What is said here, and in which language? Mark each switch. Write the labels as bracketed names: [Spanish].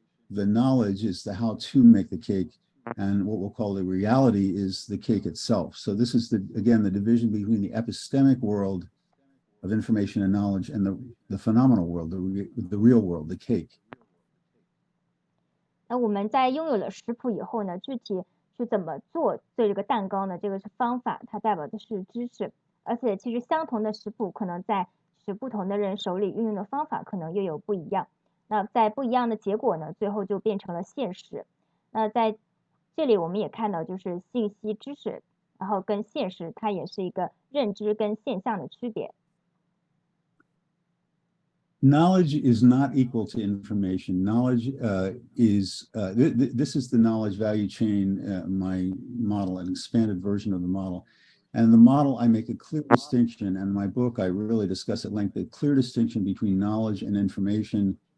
[English] The knowledge is the how to make the cake. And what we'll call the reality is the cake itself. So this is again, the division between the epistemic world of information and knowledge and the phenomenal world, the real world, the cake. [Chinese] 那我们在拥有了食谱以后呢，具体是怎么做这个蛋糕呢？这个是方法，它代表的是知识。而且其实相同的食谱可能在不同的人手里运用的方法可能又有不一样。那在不一样的结果呢，最后就变成了现实。那在这里我们也看到，就是信息知识，然后跟现实，它也是一个认知跟现象的区别。 [English] Knowledge is not equal to information. Knowledge this is the knowledge value chain, my model, an expanded version of the model. And the model, I make a clear distinction, and in my book, I really discuss at length the clear distinction between knowledge and information.